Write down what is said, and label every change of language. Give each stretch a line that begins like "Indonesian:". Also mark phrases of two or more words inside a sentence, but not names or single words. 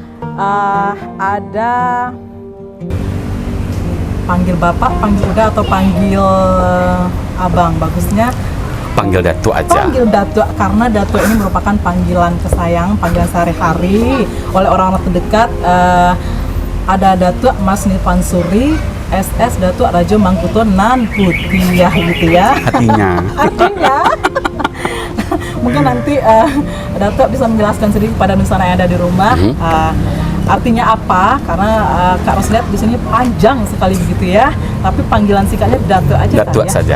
Indonesian: Ada panggil bapak, panggil udah atau panggil abang? Bagusnya panggil Datu aja. Panggil Datu, karena Datu ini merupakan panggilan kesayang, panggilan sehari-hari oleh orang-orang terdekat. Ada Datu Mas Nirvansuri, SS Datu Rajo Mangkuto Nan Putih ya gitu ya. Artinya mungkin nanti Datuk bisa menjelaskan sedikit pada Nusana yang ada di rumah. Artinya apa? Karena Kak Ros lihat di sini panjang sekali begitu ya. Tapi panggilan singkatnya Datuk aja. Datuk saja.